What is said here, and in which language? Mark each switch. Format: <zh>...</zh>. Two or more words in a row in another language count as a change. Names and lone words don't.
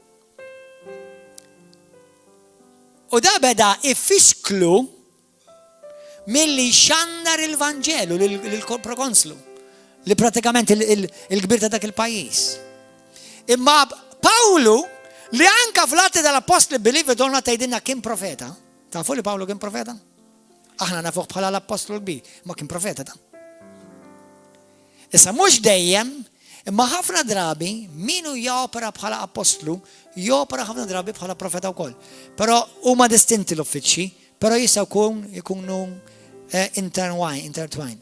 <mt>U da beda ifixklu milli xandar il-Vanġelu lill-prokonslu li pratikament il-kbir ta' dak il-pajjiż. Imma Pawlu li anka fl-Atti tal-Apostli</mt> <en>believe it or not</en> <mt>tgħidilna kien profeta. Tafu li Pawlu kien profeta? Aħna nafuh bħala l-Apostlu l-kbir, ma kien profeta ta'. Issa mhux dejjem, imma ħafna drabi minu jopera bħala apostlu, jopera ħafna drabi bħala profeta wkoll. Però huma distinti l-uffiċċji, però jistgħu jkunu intertwined.</mt>